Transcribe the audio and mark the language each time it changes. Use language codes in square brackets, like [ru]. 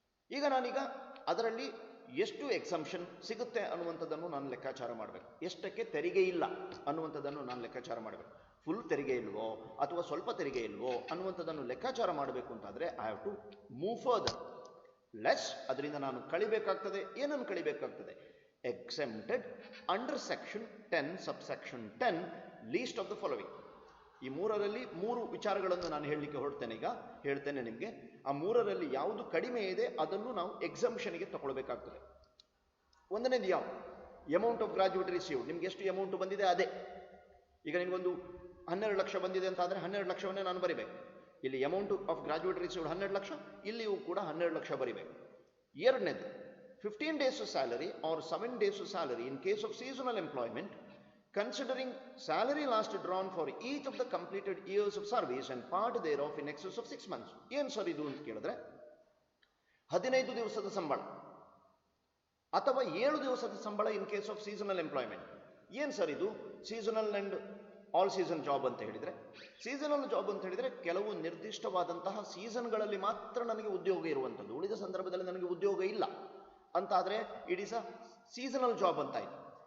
[kn] ಈಗ ನಾನೀಗ ಅದರಲ್ಲಿ ಎಷ್ಟು ಎಕ್ಸಮ್ಷನ್ ಸಿಗುತ್ತೆ ಅನ್ನುವಂಥದ್ದನ್ನು ನಾನು ಲೆಕ್ಕಾಚಾರ ಮಾಡಬೇಕು. ಎಷ್ಟಕ್ಕೆ ತೆರಿಗೆ ಇಲ್ಲ ಅನ್ನುವಂಥದ್ದನ್ನು ನಾನು ಲೆಕ್ಕಾಚಾರ ಮಾಡಬೇಕು. ಫುಲ್ ತೆರಿಗೆ ಇಲ್ವೋ ಅಥವಾ ಸ್ವಲ್ಪ ತೆರಿಗೆ ಇಲ್ವೋ ಅನ್ನುವಂಥದ್ದನ್ನು ಲೆಕ್ಕಾಚಾರ ಮಾಡಬೇಕು ಅಂತಾದರೆ [en] I have to move further. [kn] Less ಅದರಿಂದ ನಾನು ಕಳಿಬೇಕಾಗ್ತದೆ. ಏನನ್ನು ಕಳಿಬೇಕಾಗ್ತದೆ? [en] exempted under section 10 subsection 10 least of the following. [kn] ಈ ಮೂರರಲ್ಲಿ ಮೂರು ವಿಚಾರಗಳನ್ನು ನಾನು ಹೇಳಲಿಕ್ಕೆ ಹೊರಡ್ತೇನೆ. ಈಗ ಹೇಳ್ತೇನೆ ನಿಮಗೆ. ಆ ಮೂರರಲ್ಲಿ ಯಾವುದು ಕಡಿಮೆ ಇದೆ ಅದನ್ನು ನಾವು ಎಕ್ಸಂಪ್ಷನ್ಗೆ ತಗೊಳ್ಬೇಕಾಗ್ತದೆ. ಒಂದನೇದು ಯಾವ? [en] Amount of graduate received. [kn] ನಿಮ್ಗೆ ಎಷ್ಟು ಅಮೌಂಟ್ ಬಂದಿದೆ ಅದೇ. ಈಗ ನಿಮ್ಗೊಂದು 12 ಲಕ್ಷ ಬಂದಿದೆ ಅಂತ ಆದರೆ 12 ಲಕ್ಷವನ್ನೇ ನಾನು ಬರಿಬೇಕು. ಇಲ್ಲಿ amount of graduate received 12 lakh, ಇಲ್ಲಿಯೂ ಕೂಡ 12 ಲಕ್ಷ ಬರಿಬೇಕು. [en] ಎರಡನೇದು 15 days salary or 7 days salary in case of seasonal employment, considering salary last drawn for each of the completed years of service and part thereof in excess of 6 months. [kn] ಏನು sir ಇದು ಅಂತ ಕೇಳಿದ್ರೆ 15 ದಿವಸದ ಸಂಬಳ ಅಥವಾ 7 ದಿವಸದ ಸಂಬಳ [en] In case of seasonal employment. [kn] ಏನು ಸರ್ ಇದು seasonal and all season job ಅಂತ ಹೇಳಿದ್ರೆ? ಸೀಸನಲ್ ಜಾಬ್ ಅಂತ ಹೇಳಿದ್ರೆ ಕೆಲವು ನಿರ್ದಿಷ್ಟವಾದಂತಹ ಸೀಸನ್ಗಳಲ್ಲಿ ಮಾತ್ರ ನನಗೆ ಉದ್ಯೋಗ ಇರುವಂಥದ್ದು, ಉಳಿದ ಸಂದರ್ಭದಲ್ಲಿ ನನಗೆ ಉದ್ಯೋಗ ಇಲ್ಲ ಅಂತಾದರೆ [en] it is a seasonal job [kn] ಅಂತಾಯಿತು.